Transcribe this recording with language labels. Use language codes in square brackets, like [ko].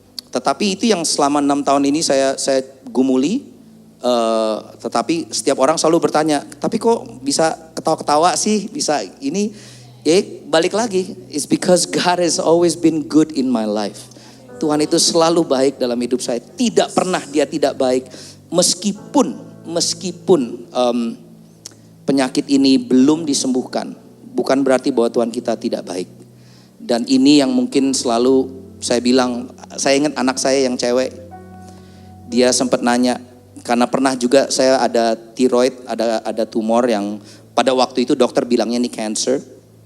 [id] Tetapi itu yang selama 6 tahun ini saya gumuli. Tetapi setiap orang selalu bertanya, tapi kok bisa ketawa-ketawa sih, bisa ini? Balik lagi, [en] it's because God has always been good in my life. [id] Tuhan itu selalu baik dalam hidup saya. Tidak pernah dia tidak baik. Meskipun penyakit ini belum disembuhkan, bukan berarti bahwa Tuhan kita tidak baik. Dan ini yang mungkin selalu saya bilang, saya ingat anak saya yang cewek, dia sempat nanya, karena pernah juga saya ada tiroid, ada tumor yang pada waktu itu dokter bilangnya ini cancer.